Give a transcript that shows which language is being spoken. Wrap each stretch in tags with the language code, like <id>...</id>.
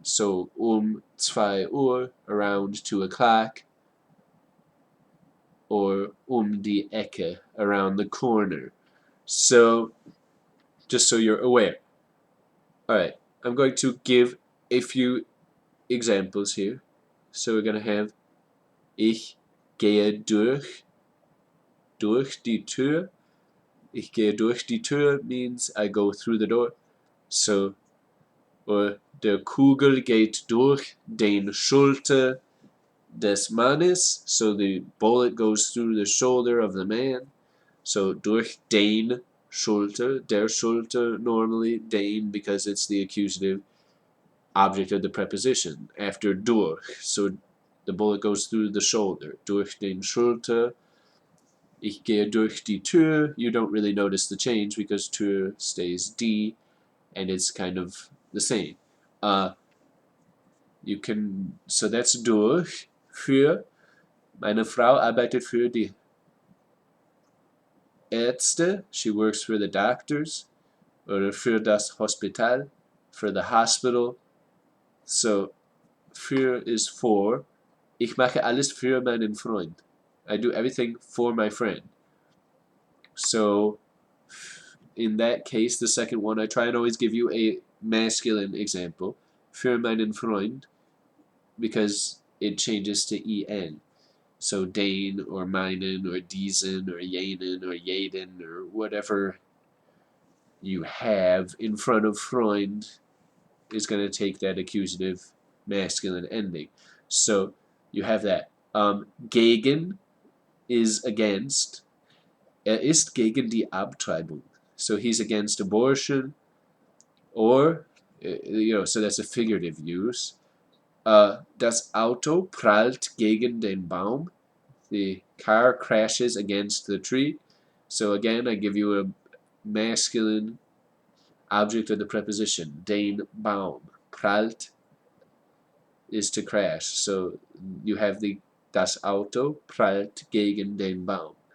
<en>So</en> <de>2 Uhr,</de> <en>around 2 o'clock, or</en> <de>die Ecke,</de> <en>around the corner. So just so you're aware. Alright, I'm going to give a few examples here. So we're going to have</en> <de>Ich gehe durch die Tür. Ich gehe durch die Tür</de> <en>means I go through the door. So, or</en> <de>der Kugel geht durch den Schulter des Mannes.</de> <en>So the bullet goes through the shoulder of the man. So</en> <de>durch den Schulter, der Schulter</de> <en>normally, den because it's the accusative object of the preposition after durch. So the bullet goes through the shoulder.</en> <de>Durch den Schulter. Ich gehe durch die Tür.</de> <en>You don't really notice the change because Tür stays die, and it's kind of the same. You can, so that's durch. Für.</en> <de>Meine Frau arbeitet für die Ärzte.</de> <en>She works for the doctors.</en> <de>Oder für das Hospital.</de> <en>For the hospital. So, für is for.</en> <de>Ich mache alles für meinen Freund.</de> <en>I do everything for my friend. So, in that case, the second one, I try and always give you a masculine example.</en> <de>Für meinen Freund,</de> <en>because it changes to en. So den or meinen or diesen or jenen or jeden or whatever you have in front of Freund is going to take that accusative masculine ending. So you have that. Gegen is against.</en> <de>Ist gegen die Abtreibung.</de> <en>So he's against abortion, or, so that's a figurative use.</en> <de>Das Auto prallt gegen den Baum.</de> <en>The car crashes against the tree. So again, I give you a masculine object of the preposition, den Baum. Prallt is to crash. So you have the</en> <de>das Auto prallt gegen den Baum.</de>